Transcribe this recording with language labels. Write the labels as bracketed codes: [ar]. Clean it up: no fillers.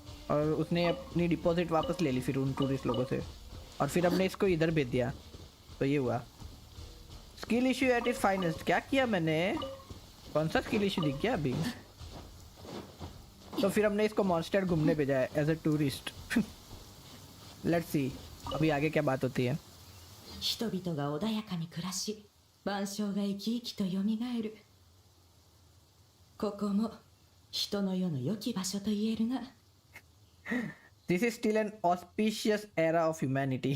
[hi] और उसने अपनी डिपॉजिट वापस ले ली फिर उन टूरिस्ट लोगों से और फिर हमने इसको इधर भेज दिया. तो ये हुआ. [en] Skill issue at its finest. [hi] क्या किया मैंने. कौन सा स्किल इशू दिख गया अभी. तो फिर हमने इसको मॉन्स्टर घूमने भेजा है [en] As a tourist. Let's see [hi] अभी आगे क्या बात होती है. [ja] 人々が穏やかに暮らし万象が生き生きとよみがえる。ここも人の世の良き場所と言えるな。 [en] This is still an auspicious era of humanity.